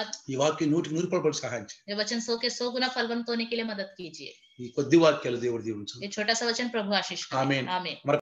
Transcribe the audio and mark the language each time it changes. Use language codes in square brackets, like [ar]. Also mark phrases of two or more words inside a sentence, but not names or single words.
[te] ఈ వాక్యం 100% సహాయం చేయి. [hi] ये वचन 100 के 100 गुना फलवंत होने के लिए मदद कीजिए। [te] ఈ కొద్ది వాక్యాలు దేవుడు దీవించు. [hi] ये छोटा सा वचन प्रभु आशीष करे। आमीन। आमीन।